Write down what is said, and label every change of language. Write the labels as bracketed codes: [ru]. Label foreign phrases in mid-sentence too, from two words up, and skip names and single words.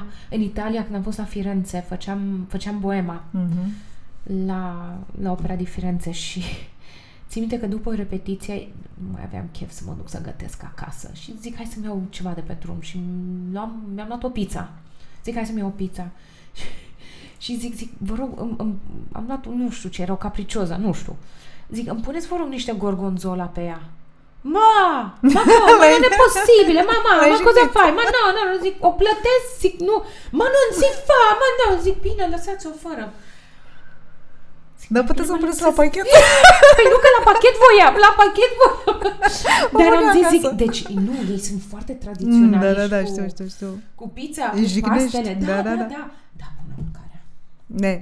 [ro] În Italia, când am fost la Firenze, făceam boema la Opera di Firenze și țin minte că după repetiție nu mai aveam chef să mă duc să gătesc acasă și zic, hai să-mi iau ceva de pe drum și mi-am luat o pizza. Zic, hai să-mi iau o pizza. Și zic, vă rog, am luat, nu știu ce, era o capricioza, nu știu. Zic, îmi puneți, vă rog, niște gorgonzola pe ea. Ma, nu e posibil, [it] ma, cosa fai? Ma no, [ro] zic, o plătesc, zic, nu, [it] ma non si fa, ma no, [ro] zic, bine, lăsați-o fără. Zic, dar puteți să puneți la pachet? Păi nu, că la pachet voiam. Dar am zis, deci, nu, ei sunt foarte tradiționali. Da, știu. Cu pizza, cu pastele, da, bună mâncarea.